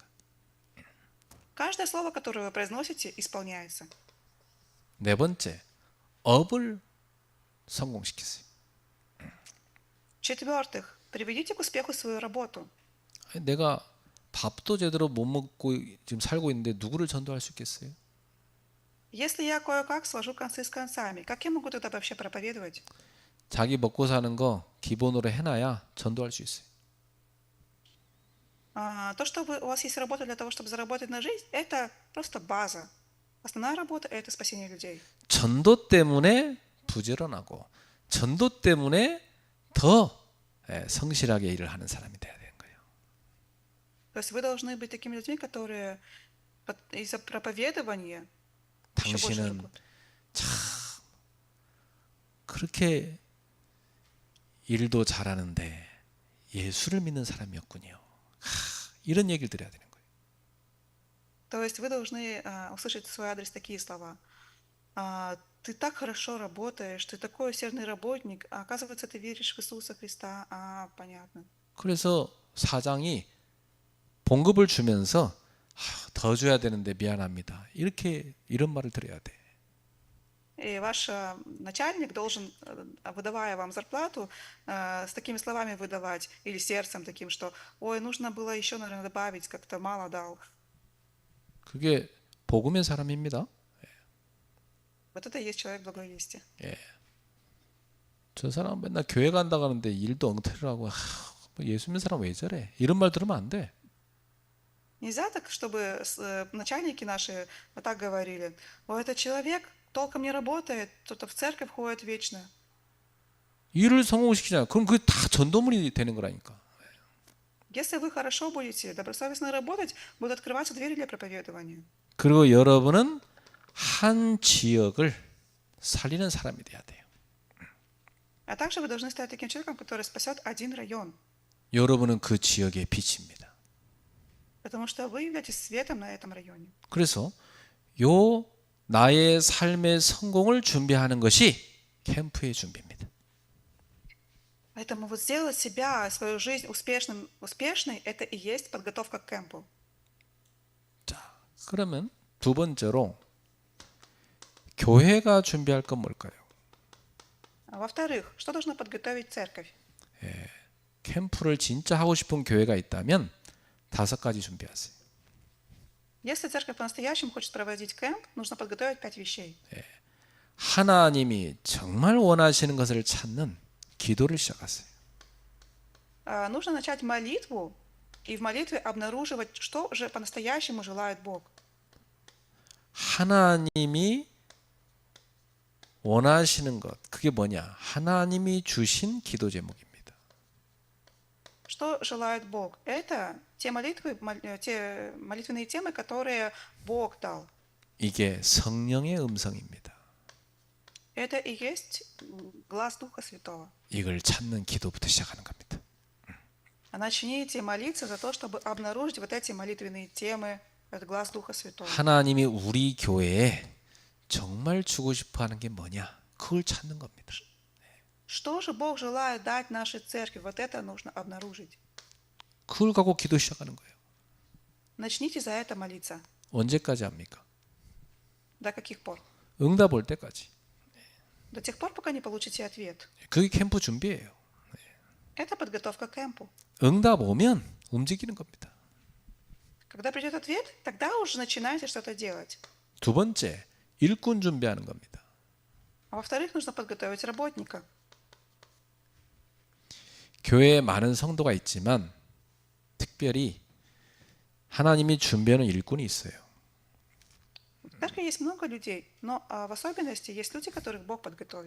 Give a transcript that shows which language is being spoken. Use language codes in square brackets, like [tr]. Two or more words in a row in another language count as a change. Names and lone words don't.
[ru] Каждое слово, которое вы произносите, исполняется. [ko] 네 번째, 업을 성공시키세요. [ru] В-четвертых, приведите к успеху свою работу. [ko] 내가 밥도 제대로 못 먹고 지금 살고 있는데 누구를 전도할 수 있겠어요? [ru] Если я кое-как сложу концы с концами, как я могу тогда вообще проповедовать? [ko] 자기 먹고 사는 거 기본으로 해놔야 전도할 수 있어요. [ru] То, что у вас есть работа для того, чтобы заработать на жизнь, это просто база. Основная работа – это спасение людей. [ko] 전도 때문에 부지런하고 전도 때문에 더 성실하게 일을 하는 사람이 돼야 되는 거예요. [ru] То есть вы должны быть такими людьми, которые из-за проповедования еще больше [ko] 당신은 [ru] работают. [ko] 참 그렇게 일도 잘하는데 예수를 믿는 사람이었군요. 이런 얘기를 드려야 되는 거예요. [ru] То есть вы должны услышать в свой адрес такие слова. Ты так хорошо работаешь, ты такой усердный работник, а оказывается, ты веришь в Иисуса Христа. Понятно. [ko] 그래서 사장이 봉급을 주면서 더 줘야 되는데 미안합니다. 이런 말을 드려야 돼. [ru] И ваш начальник должен, выдавая вам зарплату, с такими словами выдавать, или сердцем таким, что «Ой, нужно было еще, наверное, добавить, как-то мало дал». [ko] 그게 복음의 사람입니다. [ru] Вот это и есть человек благой вести. [ko] 예. 저 사람 맨날 교회 간다 가는데 일도 엉터리를 하고 뭐 예수 믿는 사람 왜 저래? 이런 말 들으면 안 돼. [ru] Нельзя так, чтобы начальники наши вот так говорили: «Ой, этот человек толком не работает, кто-то в церковь ходит вечно». [ko] 일을 성공시키잖아. 그럼 그게 다 전도문이 되는 거라니까. [ru] Если вы хорошо будете добросовестно работать, будут открываться двери для проповедования. [ko] 그리고 여러분은 한 지역을 살리는 사람이 돼야 돼요. [ru] А также вы должны стать таким человеком, который спасет один район. [ko] 여러분은 그 지역의 빛입니다. [ru] Потому что вы являетесь светом на этом районе. [ko] 그래서 요 나의 삶의 성공을 준비하는 것이 캠프의 준비입니다. [ru] Поэтому вот сделать себя, свою жизнь успешной, это и есть подготовка к кемпу. [ko] 자, 그러면 두 번째로 교회가 준비할 건 뭘까요? [ru] Во-вторых, что должна подготовить церковь? [ko] 캠프를 진짜 하고 싶은 교회가 있다면 5가지 준비하세요. [ru] Если церковь по-настоящему хочет проводить кемп, нужно подготовить 5 вещей. [ko] 하나님이 정말 원하시는 것을 찾는 기도를 시작하세요. [ru] Нужно начать молитву и в молитве обнаруживать, что же по-настоящему желает Бог. [ko] 하나님이 원하시는 것, 그게 뭐냐? 하나님이 주신 기도 제목입니다. [ru] Что желает Бог? Это те молитвенные темы, которые Бог дал. [ko] 이게 성령의 음성입니다. [ru] Это и есть глаз Духа Святого. [ko] 이걸 찾는 기도부터 시작하는 겁니다. [ru] Начните молиться за то, чтобы обнаружить вот эти молитвенные темы, этот глаз Духа Святого. [ko] 하나님이 우리 교회에 정말 주고 싶어 하는 게 뭐냐? 그걸 찾는 겁니다. [ru] Что же Бог желает дать нашей церкви? Вот это нужно обнаружить. [ko] 그걸 갖고 기도 시작하는 거예요. [ru] Начните за это молиться. [ko] 언제까지 합니까? [ru] До каких пор? [ko] 응답 올 때까지. [ru] До тех пор, пока не получите ответ. [ko] 그게 캠프 준비예요. [ru] Это подготовка к кемпу. [ko] 응답 오면 움직이는 겁니다. [ru] Когда придет ответ, тогда уже начинайте что-то делать. [ko] 두 번째, 일꾼 준비하는 겁니다. [ru] А во-вторых, нужно подготовить работника. [ko] 교회에 많은 성도가 있지만 특별히 하나님이 준비하는 일꾼이 있어요. [ru] В церкви есть много людей, но в особенности есть люди, которых Бог подготовил.